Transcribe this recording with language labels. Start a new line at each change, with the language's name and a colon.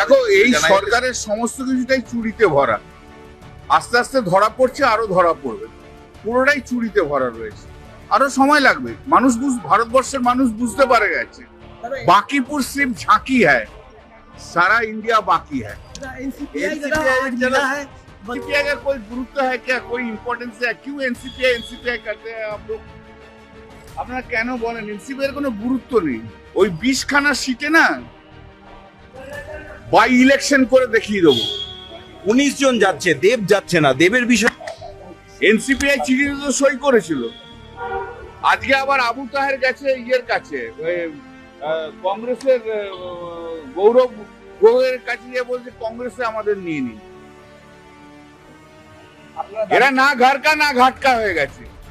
Bangla: দেখো, এই সরকারের সমস্ত কিছুটাই চুরিতে ভরা, আস্তে আস্তে ধরা পড়ছে, আরো ধরা পড়বে, পুরোটাই চুরিতে ভরা রয়েছে, আরো সময় লাগবে। ভারতবর্ষের মানুষ বুঝতে পারে গেছে বাকিপুর
Hindi: সির্ফ ঝাঁকি হ্যায়, সারা इंडिया बाकी है। एनसीपीआई अगर कोई गुरुत्व है क्या, कोई इम्पोर्टेंस है, क्यों एनसीपीआई करते हैं आप लोग?
Bangla: আপনারা কেন বলেন এনসিপিআই এর কোনো গুরুত্ব নেই? ওই 20খানা সিটে না বাই ইলেকশন করে দেখিয়ে দেবো। 19 জন যাচ্ছে, দেব যাচ্ছে না, দেবের বিষয় এনসিপিআই চিঠিতে তো সই করেছিল, আজকে আবার আবু তাহের গেছে ইয়ের কাছে, কংগ্রেসের গৌরব গোয়ের কাছে গিয়ে বলছে কংগ্রেসে আমাদের নিয়ে নিন। এরা
Hindi: না ঘর কা না ঘাট কা
Bangla: হয়ে গেছে।